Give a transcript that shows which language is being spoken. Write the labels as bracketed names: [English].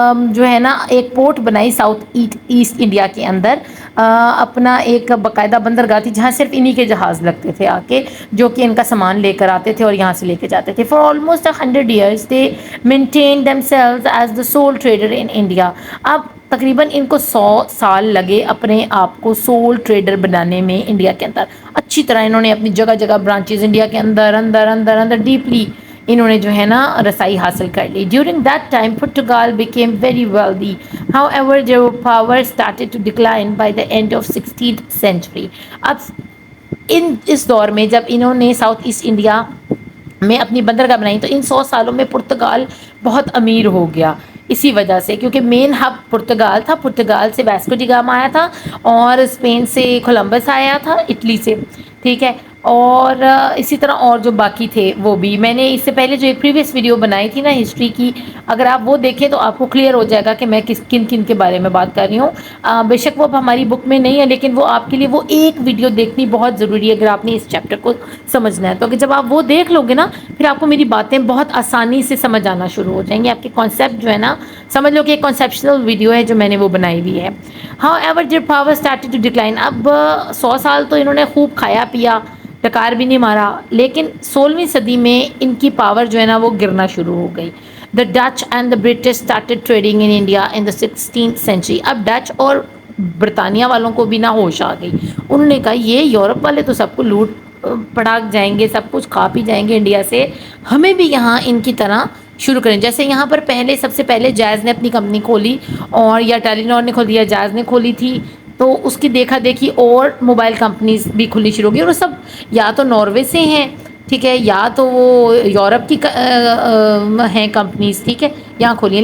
[Urdu] جو ہے نا ایک پورٹ بنائی ساؤتھ ایسٹ انڈیا کے اندر، اپنا ایک باقاعدہ بندرگاہ تھی جہاں صرف انہی کے جہاز لگتے تھے آ کے، جو کہ ان کا سامان لے کر آتے تھے اور یہاں سے لے کے جاتے تھے۔ [English] For almost 100 years they maintained themselves as the sole trader in India۔ [Urdu] اب تقریباً ان کو 100 سال لگے اپنے آپ کو سول ٹریڈر بنانے میں انڈیا کے اندر، اچھی طرح انہوں نے اپنی جگہ جگہ برانچز انڈیا کے اندر اندر اندر اندر ڈیپلی انہوں نے جو ہے نا رسائی حاصل کر لی. [English] During that time Portugal became very wealthy. However, their power started to decline by the end of 16th century. [Urdu] اب اس دور میں جب انہوں نے ساؤتھ ایسٹ انڈیا میں اپنی بندرگاہ بنائی تو ان 100 سالوں میں پرتگال بہت امیر ہو گیا اسی وجہ سے، کیونکہ مین ہب پرتگال تھا. پرتگال سے واسکو ڈی گاما آیا تھا اور اسپین سے کولمبس آیا تھا، اٹلی سے، ٹھیک ہے. اور اسی طرح اور جو باقی تھے وہ بھی، میں نے اس سے پہلے جو ایک پریویس ویڈیو بنائی تھی نا ہسٹری کی، اگر آپ وہ دیکھیں تو آپ کو کلیئر ہو جائے گا کہ میں کن کن کے بارے میں بات کر رہی ہوں. بے شک وہ اب ہماری بک میں نہیں ہے، لیکن وہ آپ کے لیے وہ ایک ویڈیو دیکھنی بہت ضروری ہے اگر آپ نے اس چیپٹر کو سمجھنا ہے. تو جب آپ وہ دیکھ لو گے نا پھر آپ کو میری باتیں بہت آسانی سے سمجھ آنا شروع ہو جائیں گی. آپ کے کانسیپٹ جو ہے نا سمجھ لو کہ ایک کانسیپشنل ویڈیو ہے جو میں نے وہ بنائی ہوئی ہے. [English] However, their power started to decline. [Urdu] اب 100 سال تو انہوں نے خوب کھایا پیا، ٹکار بھی نہیں مارا، لیکن 16ویں صدی میں ان کی پاور جو ہے نا وہ گرنا شروع ہو گئی. [English] The Dutch and the British started trading in India in the 16th century. [Urdu] اب ڈچ اور برطانیہ والوں کو بھی نہ ہوش آ گئی. انہوں نے کہا یہ یورپ والے تو سب کو لوٹ پڑاک جائیں گے، سب کچھ کھا پی جائیں گے انڈیا سے، ہمیں بھی یہاں ان کی طرح شروع کریں. جیسے یہاں پر پہلے سب سے پہلے جائز نے اپنی کمپنی کھولی اور یا ٹیلی نار نے کھولی یا جائز نے کھولی تھی، تو اس کی دیکھا دیکھی اور موبائل کمپنیز بھی کھلی شروع ہوگی، اور وہ سب یا تو ناروے سے ہیں، ٹھیک ہے، یا تو وہ یورپ کی ہیں کمپنیز، ٹھیک ہے، یہاں کھولی ہیں.